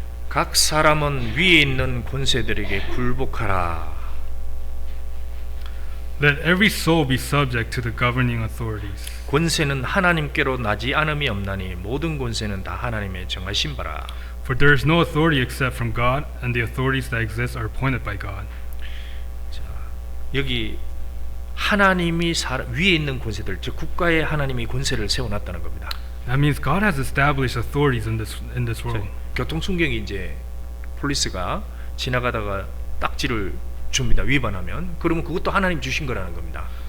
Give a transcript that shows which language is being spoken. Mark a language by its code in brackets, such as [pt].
[ko] 각 사람은 위에 있는 권세들에게 굴복하라. [en] Let every soul be subject to the governing authorities. [ko] 권세는 하나님께로 나지 않음이 없나니 모든 권세는 다 하나님의 정하신 바라. [en] For there is no authority except from God, and the authorities that exist are appointed by God. [ko] 자, 여기 하나님이 위에 있는 권세들, 즉 국가에 하나님이 권세를 세워놨다는 겁니다. [en] That means God has established authorities in this world. [ko] 교통순경이 이제 폴리스가 지나가다가 딱지를 줍니다. 위반하면 그러면 그것도 하나님 주신 거라는 겁니다.